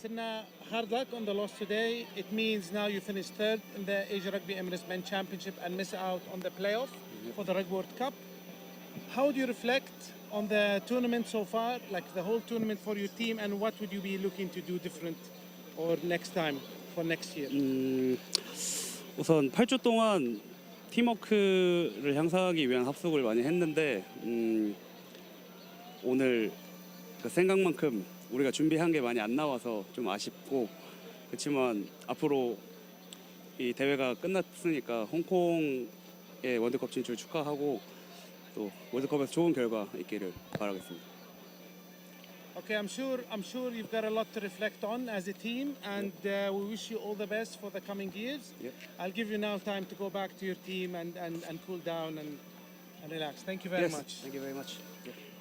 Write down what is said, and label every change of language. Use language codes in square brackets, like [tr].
[en] So Na, hard luck on the loss today. It means now you finish third in the Asia Rugby Emirates Men Championship and miss out on the playoff for the Rugby World Cup. How do you reflect on the tournament so far, like the whole tournament for your team, and what would you be looking to do different or next time for next year? [ko] 우선 8주 동안 팀워크를 향상하기 위한 합숙을 많이 했는데 오늘 그 생각만큼 우리가 준비한 게 많이 안 나와서 좀 아쉽고, 그렇지만 앞으로 이 대회가 끝났으니까 홍콩의 월드컵 진출 축하하고 또 월드컵에서 좋은 결과 있기를 바라겠습니다. [en] Okay, I'm sure you've got a lot to reflect on as a team, and we wish you all the best for the coming years. Yep. I'll give you now time to go back to your team and cool down and relax. Thank you very much. Thank you very much. Yep.